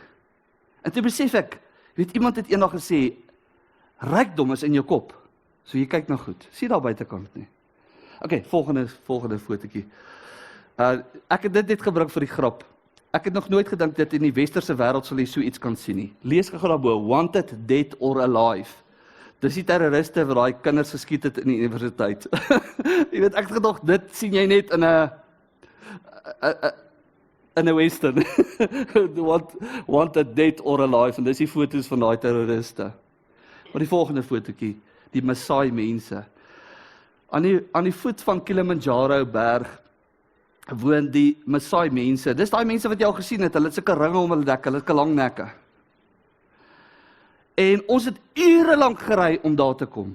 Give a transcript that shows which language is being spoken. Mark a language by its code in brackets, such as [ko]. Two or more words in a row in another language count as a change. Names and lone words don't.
[af] En toe besef ek, weet, iemand het eendag gesê, rykdom is in jou kop, so jy kyk nou goed, sien daar buitekant nie. Ok, volgende fotootjie. Ek het dit net gebruik vir die grap. Ek het nog nooit gedink dat in die westerse wêreld sal jy so iets kan sien nie. Lees gou daarbo, [en] wanted, dead or alive. [af] Dis die terroriste wat daai kinders geskiet het in die universiteit. Jy weet, ek het gedog, dit sien jy net in 'n western. [en] Wanted, dead or alive, [af] en dis die foto's van daai terroriste. Maar die volgende fotootjie, die Maasai mense. Aan die voet van Kilimanjaro berg, woon die Maasai mense. Dis daai mense wat jy al gesien het, hulle het sulke ringe om hulle nek, hulle het sulke lang nekke. En ons het ure lank gery om daar te kom.